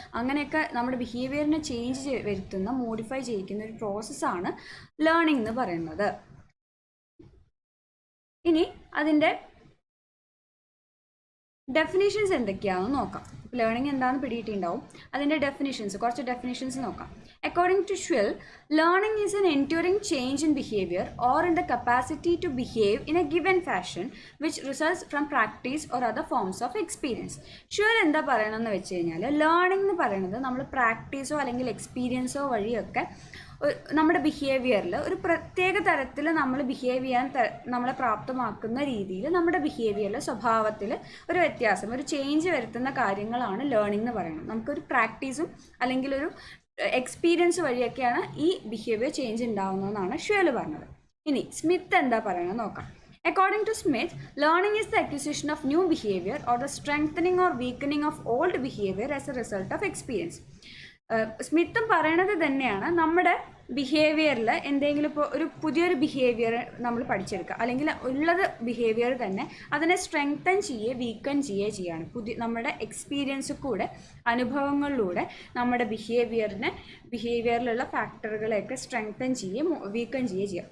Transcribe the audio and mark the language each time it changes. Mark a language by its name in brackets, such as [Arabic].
[Malayalam] അങ്ങനെയൊക്കെ നമ്മുടെ ബിഹേവിയറിനെ ചേഞ്ച് വരുത്തുന്ന, മോഡിഫൈ ചെയ്യിക്കുന്ന ഒരു പ്രോസസ്സാണ് ലേണിംഗ് എന്ന് പറയുന്നത്. ഇനി അതിൻ്റെ ഡെഫിനിഷൻസ് എന്തൊക്കെയാണെന്ന് നോക്കാം. ലേണിംഗ് എന്താണെന്ന് പിടിയിട്ടുണ്ടാവും. അതിൻ്റെ കുറച്ച് ഡെഫിനിഷൻസ് നോക്കാം. [English] According to Schwell, learning is an enduring change in behavior or in the capacity to behave in a given fashion which results from practice or other forms of experience. [Malayalam] Schwell എന്താ പറയണമെന്ന് വെച്ച് കഴിഞ്ഞാൽ, learning എന്ന് പറയുന്നത് നമ്മൾ പ്രാക്ടീസോ അല്ലെങ്കിൽ എക്സ്പീരിയൻസോ വഴിയൊക്കെ നമ്മുടെ ബിഹേവിയറിൽ ഒരു പ്രത്യേക തരത്തിൽ നമ്മൾ ബിഹേവ് ചെയ്യാൻ നമ്മളെ പ്രാപ്തമാക്കുന്ന രീതിയിൽ നമ്മുടെ ബിഹേവിയറിൽ സ്വഭാവത്തിൽ ഒരു വ്യത്യാസം, ഒരു ചേഞ്ച് വരുത്തുന്ന കാര്യങ്ങളാണ് ലേണിംഗ് എന്ന് പറയുന്നത്. നമുക്കൊരു പ്രാക്ടീസും അല്ലെങ്കിൽ ഒരു എക്സ്പീരിയൻസ് വഴിയൊക്കെയാണ് ഈ ബിഹേവിയർ ചേഞ്ച് ഉണ്ടാവുന്നതെന്നാണ് ഷ്വൽ പറഞ്ഞത്. ഇനി സ്മിത്ത് എന്താ പറയുന്നത് നോക്കാം. [English] According to Smith, learning is the acquisition of new behavior or the strengthening or weakening of old behavior as a result of experience. [Malayalam] സ്മിത്തും പറയണത് തന്നെയാണ്, നമ്മുടെ ബിഹേവിയറിൽ എന്തെങ്കിലും ഇപ്പോൾ ഒരു പുതിയൊരു ബിഹേവിയർ നമ്മൾ പഠിച്ചെടുക്കുക, അല്ലെങ്കിൽ ഉള്ളത് ബിഹേവിയർ തന്നെ അതിനെ സ്ട്രെങ്തൻ ചെയ്യുക, വീക്കൻ ചെയ്യാണ്. നമ്മുടെ എക്സ്പീരിയൻസ് കൂടെ, അനുഭവങ്ങളിലൂടെ നമ്മുടെ ബിഹേവിയറിലുള്ള ഫാക്ടറുകളെയൊക്കെ സ്ട്രെങ്തൻ ചെയ്യുക, വീക്കൻ ചെയ്യുക.